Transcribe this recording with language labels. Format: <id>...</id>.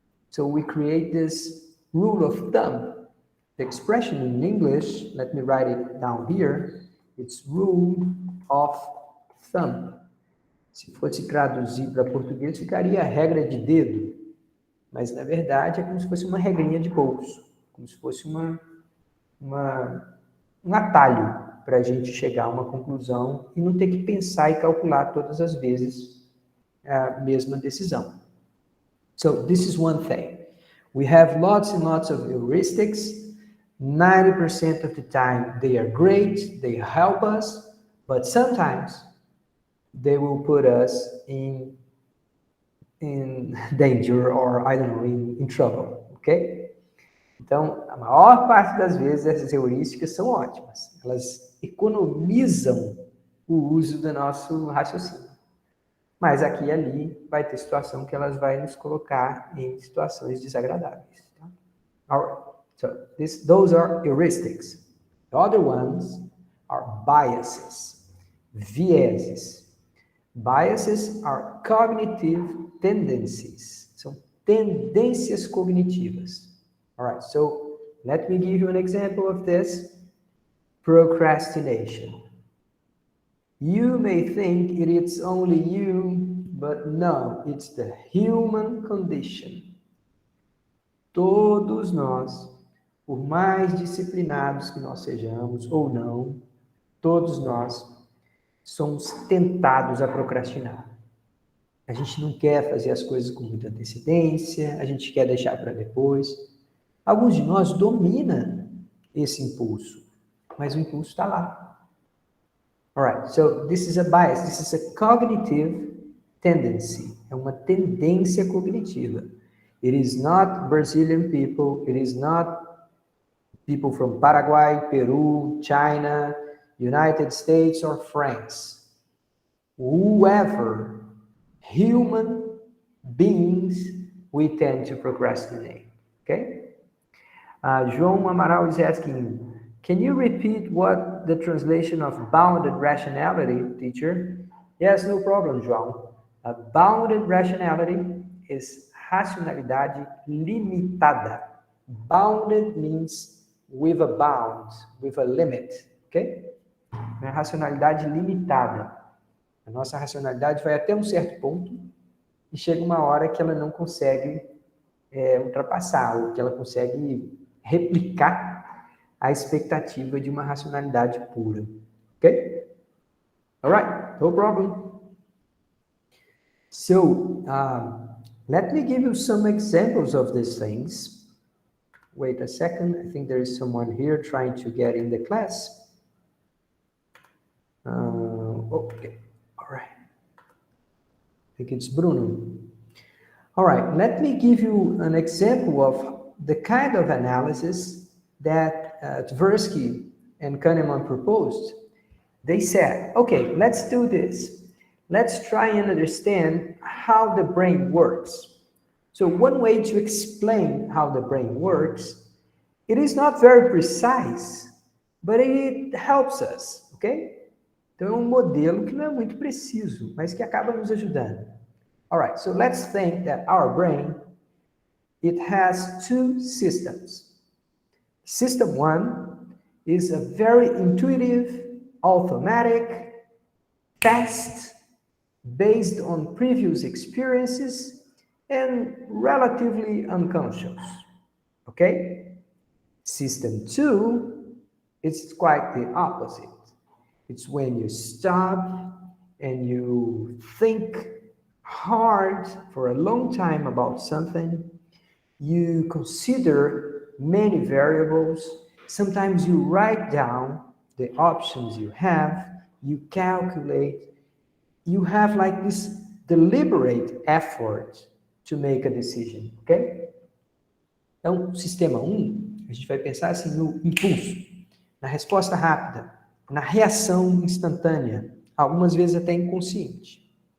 <en>So we create this rule of thumb. The expression in English, let me write it down here, it's rule of thumb.</en> <pt>Se fosse traduzir para português, ficaria a regra de dedo. Mas, na verdade, é como se fosse uma regrinha de bolso. Como se fosse um atalho para a gente chegar a uma conclusão e não ter que pensar e calcular todas as vezes a mesma decisão.</pt> <en>So, this is one thing. We have lots and lots of heuristics. 90% of the time, they are great. They help us. But sometimes, they will put us in danger or, I don't know, in trouble, ok?</en> <pt>Então, a maior parte das vezes, essas heurísticas são ótimas. Elas economizam o uso do nosso raciocínio. Mas aqui e ali vai ter situação que elas vão nos colocar em situações desagradáveis. Tá?</pt> <en>Alright, so those are heuristics. The other ones are biases, vieses. Biases are cognitive tendencies.</en> <pt>São tendências cognitivas.</pt> <en>Alright, so let me give you an example of this. Procrastination. You may think it is only you, but no, it's the human condition.</en> <pt>Todos nós, por mais disciplinados que nós sejamos ou não, todos nós somos tentados a procrastinar. A gente não quer fazer as coisas com muita antecedência, a gente quer deixar para depois. Alguns de nós dominam esse impulso, mas o impulso está lá.</pt> <en>Alright, so this is a bias, this is a cognitive tendency.</en> <pt>É uma tendência cognitiva.</pt> <en>It is not Brazilian people, it is not People from Paraguay, Peru, China, United States, or France. Whoever, human beings, we tend to procrastinate. Okay? João Amaral is asking, can you repeat what the translation of bounded rationality, teacher? Yes, no problem, João. Bounded rationality is</en> <pt>racionalidade limitada.</pt> <en>Bounded means with a bound, with a limit, ok?</en> <pt>É racionalidade limitada. A nossa racionalidade vai até um certo ponto e chega uma hora que ela não consegue ultrapassar, ou que ela consegue replicar a expectativa de uma racionalidade pura.</pt> <en>Ok? Alright, no problem. So, let me give you some examples of these things. Wait a second, I think there is someone here trying to get in the class. Okay, all right. I think it's Bruno. All right, let me give you an example of the kind of analysis that Tversky and Kahneman proposed. They said, okay, let's do this. Let's try and understand how the brain works. So one way to explain how the brain works, it is not very precise, but it helps us, okay?</en> <pt>Então é um modelo que não é muito preciso, mas que acaba nos ajudando.</pt> <en>All right, so let's think that our brain, it has two systems. System one is a very intuitive, automatic, fast, based on previous experiences, and relatively unconscious, okay? System two, it's quite the opposite. It's when you stop and you think hard for a long time about something, you consider many variables, sometimes you write down the options you have, you calculate, you have like this deliberate effort to make a decision, ok?</en> <pt>Então, sistema 1, a gente vai pensar assim no impulso, na resposta rápida, na reação instantânea, algumas vezes até inconsciente.</pt>